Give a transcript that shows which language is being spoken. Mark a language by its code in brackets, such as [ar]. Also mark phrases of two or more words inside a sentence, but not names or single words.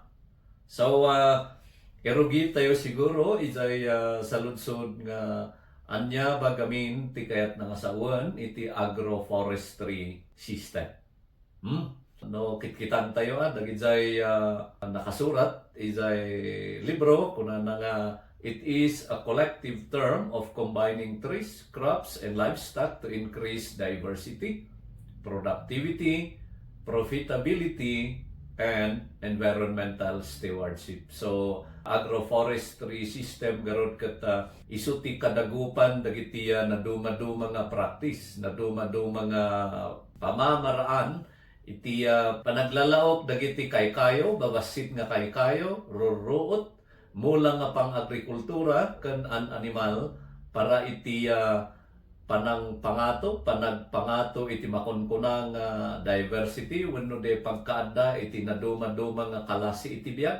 [ilo] So erugi tayo siguro isay saludsod nga anya bagamin ti kayat nga sawan iti [en] agroforestry system. [ilo] No kitkitan tayo dagijay nakasurat isay libro kuna nga [en] it is a collective term of combining trees, crops and livestock to increase diversity, productivity, profitability and environmental stewardship. [ilo] So [en] agroforestry system [ilo] garod ket isuti kadagupan dagiti na duma-duma nga practice, na duma-duma nga pamamaraan iti panaglalaok dagiti kaykayo, babasit nga kaykayo, ruruot mula nga pang-agrikultura ken animal para iti panagpangato iti makunkunang diversity wenno de pagkaada iti naduma-duma nga kalasi iti biag.